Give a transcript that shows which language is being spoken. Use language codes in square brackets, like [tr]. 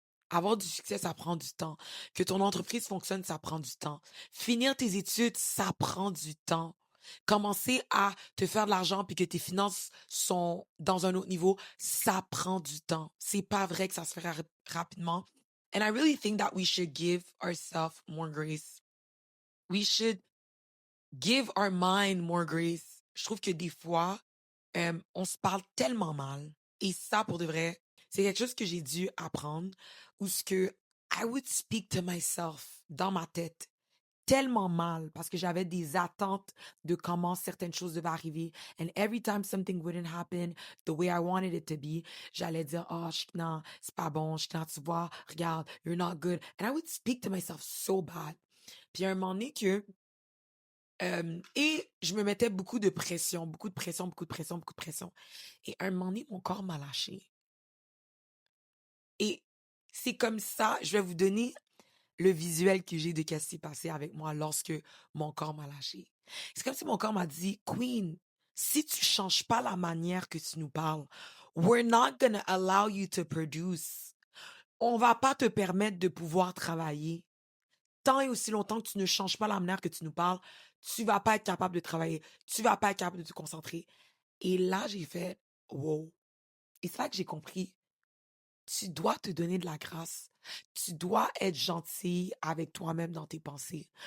[fr] Avoir du succès, ça prend du temps. Que ton entreprise fonctionne, ça prend du temps. Finir tes études, ça prend du temps. Commencer à te faire de l'argent puis que tes finances sont dans un autre niveau, ça prend du temps. C'est pas vrai que ça se fait rapidement. [en] And I really think that we should give ourselves more grace. We should give our mind more grace. [fr] Je trouve que des fois, on se parle tellement mal. Et ça, pour de vrai, c'est quelque chose que j'ai dû apprendre où ce que [en] I would speak to myself [fr] dans ma tête tellement mal parce que j'avais des attentes de comment certaines choses devaient arriver. [en] And every time something wouldn't happen the way I wanted it to be, [fr] j'allais dire, oh, non, c'est pas bon, tu vois, regarde, [en] you're not good. And I would speak to myself so bad. [fr] Puis à un moment donné que et je me mettais beaucoup de pression, beaucoup de pression, beaucoup de pression, beaucoup de pression. Et à un moment donné, mon corps m'a lâché. Et c'est comme ça, je vais vous donner le visuel que j'ai de ce qui s'est passé avec moi lorsque mon corps m'a lâché. C'est comme si mon corps m'a dit, Queen, si tu changes pas la manière que tu nous parles, [en] We're not gonna allow you to produce. [fr] On va pas te permettre de pouvoir travailler. Tant et aussi longtemps que tu ne changes pas la manière que tu nous parles, tu vas pas être capable de travailler. Tu vas pas être capable de te concentrer. Et là, j'ai fait, wow. Et c'est là que j'ai compris. Tu dois te donner de la grâce. Tu dois être gentil avec toi-même dans tes pensées.